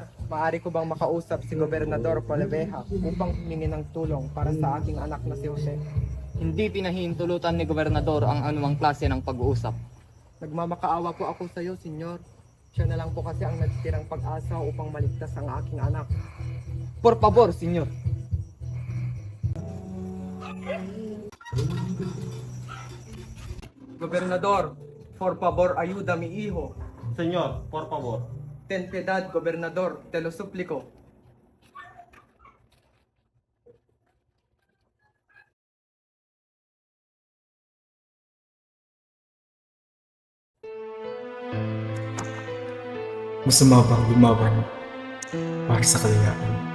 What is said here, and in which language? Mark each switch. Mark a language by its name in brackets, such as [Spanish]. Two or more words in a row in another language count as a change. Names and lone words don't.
[Filipino] Maaari ko bang makausap si Gobernador Poleveja upang humingi ng tulong para sa aking anak na si Jose? Hindi pinahihintulutan ni Gobernador ang anumang klase ng pag-uusap. Nagmamakaawa po ako sa iyo, senyor. Siya na lang po kasi ang natitirang pag-asa upang maligtas ang aking anak. [Spanish] Por favor, senyor. Gobernador, por favor, ayuda mi hijo. Senyor, por favor. Ten piedad, Gobernador, te lo suplico. [Filipino] Masama bang lumaban para sa kalayaan?